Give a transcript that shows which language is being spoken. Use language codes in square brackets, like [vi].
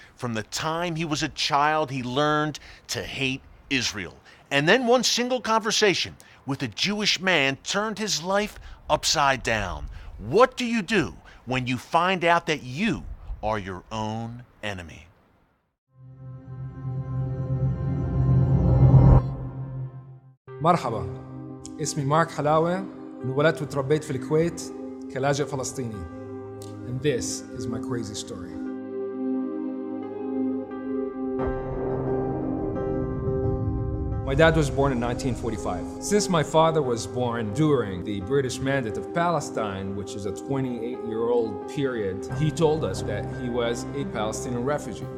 [en] From the time he was a child, he learned to hate Israel. And then one single conversation with a Jewish man turned his life upside down. What do you do when you find out that you are your own enemy? [ar] مرحبا، اسمي مارك حلاوة، انولدت وتربيت في الكويت كلاجئ فلسطيني. [en] And this is my crazy story. My dad was born in 1945. Since my father was born during the British Mandate of Palestine, which is a 28-year-old period, he told us that he was a Palestinian refugee.